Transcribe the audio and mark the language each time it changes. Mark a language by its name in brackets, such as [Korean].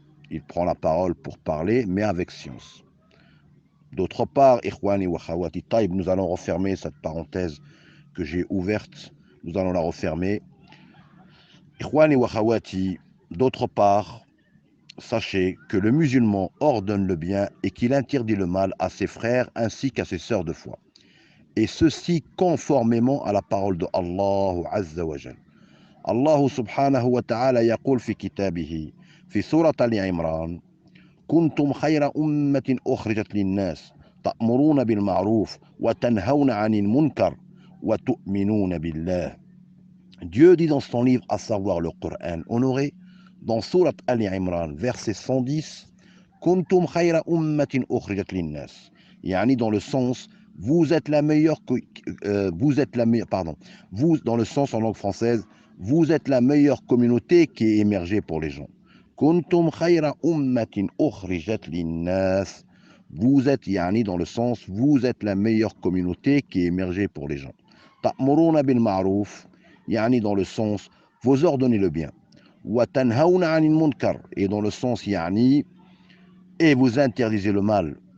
[French] Il prend la parole pour parler, mais avec science. D'autre part, Ikhwani wa Khawati Taïb, nous allons refermer cette parenthèse que j'ai ouverte. Nous allons la refermer. Ikhwani wa Khawati, d'autre part, sachez que le musulman ordonne le bien et qu'il interdit le mal à ses frères ainsi qu'à ses sœurs de foi. Et ceci conformément à la parole de Allah Azza wa Jal. [Arabic] Allah subhanahu wa ta'ala yaqul fi kitabihi, fi surat al-Imran, كنتم خير أمة أخرجت للناس تأمرون بالمعروف وتنهون عن المنكر وتؤمنون بالله. [French] Dieu dit dans son livre, à savoir le Coran honoré, dans Surat Al-Imran, verset 110, [Arabic] كنتم خير أمة أخرجت للناس, [French] يعني dans le sens vous êtes la meilleure vous dans le sens en langue française, vous êtes la meilleure communauté qui est émergée pour les gens. [Arabic] كنتم خير أمة أخرجت للناس. [French] Vous êtes, yani, dans le sens, vous êtes la meilleure communauté qui est émergée pour les gens. [Arabic] تأمرون بالمعروف, [French] yani, dans le sens, vous ordonnez le bien. [Arabic] وتنهون عن المنكر, [French] et dans le sens, yani, et vous interdisez le mal.